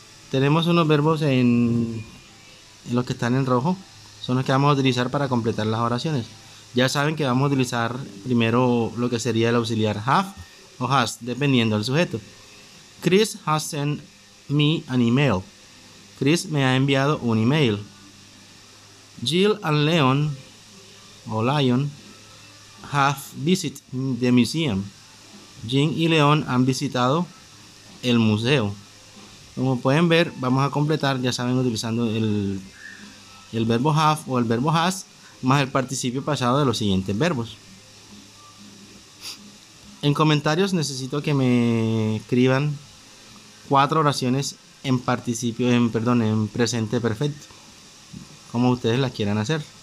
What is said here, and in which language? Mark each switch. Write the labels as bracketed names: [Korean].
[Spanish] Tenemos unos verbos en los que están en rojo. son los que vamos a utilizar para completar las oraciones. Ya saben que vamos a utilizar primero lo que sería el auxiliar have o has, dependiendo del sujeto. [English] Chris has sent me an email. [Spanish] Chris me ha enviado un email. [English] Jill and Leon o Lion have visited the museum. [Spanish] Jill y Leon han visitado el museo. Como pueden ver, vamos a completar, ya saben, utilizando el verbo have o el verbo has más el participio pasado de los siguientes verbos. En comentarios necesito que me escriban 4 oraciones en presente perfecto, como ustedes las quieran hacer.